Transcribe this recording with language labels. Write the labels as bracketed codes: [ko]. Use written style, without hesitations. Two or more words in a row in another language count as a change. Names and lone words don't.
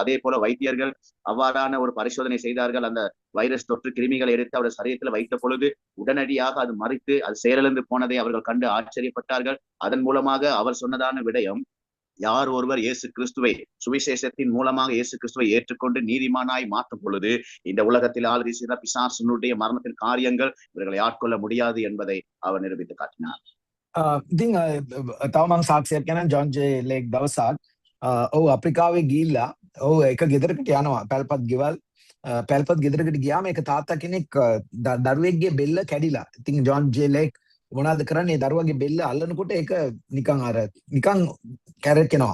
[ta] அதே போல வைத்தியர்கள் அவ்வாறான ஒரு பரிசோதனை செய்தார்கள். அந்த வைரஸ் தொற்று கிருமிகளை எடுத்து அவருடைய சரீரத்தில் வைத்த பொழுது உடனடியாக அது மறைத்து அது செயலிழந்து போனதை அவர்கள் கண்டு ஆச்சரியப்பட்டார்கள். அதன் மூலமாக அவர் சொன்னதான விடயம், யார் ஒருவர் இயேசு கிறிஸ்துவை சுவிசேஷத்தின் மூலமாக இயேசு கிறிஸ்துவை ஏற்றுக்கொண்டு நீதிமானாய் மாற்றும் பொழுது இந்த உலகத்தில் ஆளுகை செய்த பிசாசனுடைய மரணத்தின் காரியங்கள் இவர்களை ஆட்கொள்ள முடியாது என்பதை அவர் நிரூபித்து காட்டினார். [si] ඉතින් තව මං සාක්ෂියක් කියනවා ජොන් ජේ ලේක් දවසක් ඔව් අප්‍රිකාවේ ගිහිල්ලා ඔව් එක ගෙදරකට යනවා පැල්පත් ගෙවල් පැල්පත් ගෙදරකට ගියාම එක තාත්තා කෙනෙක් දරුවෙක්ගේ බෙල්ල කැඩිලා. ඉතින් ජොන් ජේ ලේක් මොනවද කරන්නේ? දරුවගේ බෙල්ල අල්ලනකොට ඒක නිකන් කැරකෙනවා.